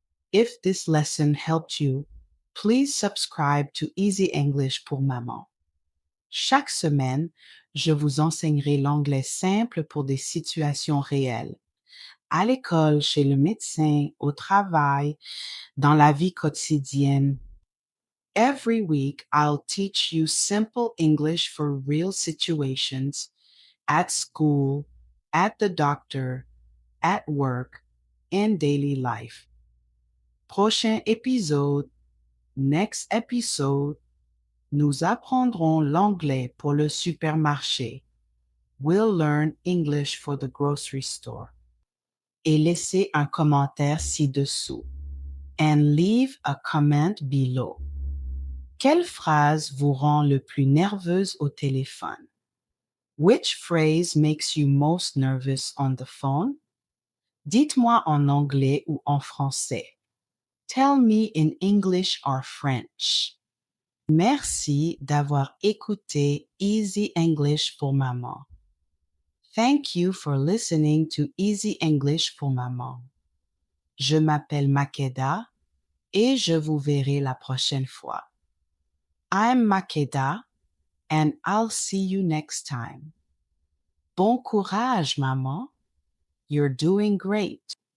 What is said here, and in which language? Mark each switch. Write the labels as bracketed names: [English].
[English] If this lesson helped you, please subscribe to Easy English pour Maman. [French] Chaque semaine, je vous enseignerai l'anglais simple pour des situations réelles. À l'école, chez le médecin, au travail, dans la vie quotidienne. [English] Every week, I'll teach you simple English for real situations at school, at the doctor, at work, in daily life. [French] Prochain épisode, [English] next episode, [French] nous apprendrons l'anglais pour le supermarché. [English] We'll learn English for the grocery store. [French] Et laissez un commentaire ci-dessous. [English] And leave a comment below. [French] Quelle phrase vous rend le plus nerveuse au téléphone? [English] Which phrase makes you most nervous on the phone? [French] Dites-moi en anglais ou en français. [English] Tell me in English or French. [French] Merci d'avoir écouté Easy English pour Maman. [English] Thank you for listening to Easy English pour Maman. [French] Je m'appelle Makeda et je vous verrai la prochaine fois. [English] I'm Makeda and I'll see you next time. [French] Bon courage, maman. [English] You're doing great.